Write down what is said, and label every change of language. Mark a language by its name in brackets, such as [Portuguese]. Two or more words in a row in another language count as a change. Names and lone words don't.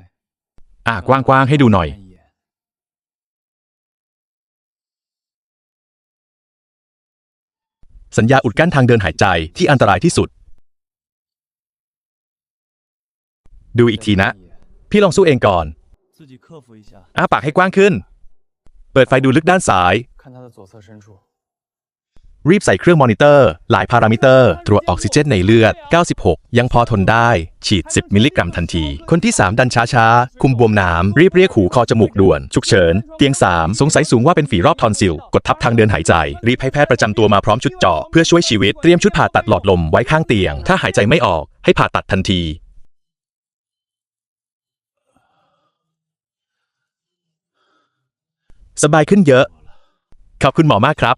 [Thai] กว้างๆให้ดูหน่อย [Chinese] 看一眼 [Thai] สัญญาอุดกั้นทางเดินหายใจที่อันตรายที่สุด ดูอีกทีนะ พี่ลองสู้เองก่อน [Chinese] 自己克服一下， [Thai] อ้าปากให้กว้างขึ้น เปิดไฟดูลึกด้านซ้าย [Chinese] 看他的左侧深处。 [Thai] รีบใส่เครื่องมอนิเตอร์ หลายพารามิเตอร์ ตรวจออกซิเจนในเลือด 96 ยังพอทนได้ ฉีด 10 มิลลิ กรัมทันที คนที่ 3 ดันช้าๆ คุมบวมน้ำ รีบเรียกหูคอจมูกด่วน ฉุกเฉิน เตียง 3 สงสัยสูงว่าเป็นฝีรอบทอนซิล กดทับทางเดินหายใจ รีบให้แพทย์ประจำตัวมาพร้อมชุดเจาะเพื่อช่วยชีวิต เตรียมชุดผ่าตัดหลอดลมไว้ข้างเตียง ถ้าหายใจไม่ออกให้ผ่าตัดทันที สบายขึ้นเยอะ ขอบคุณหมอมากครับ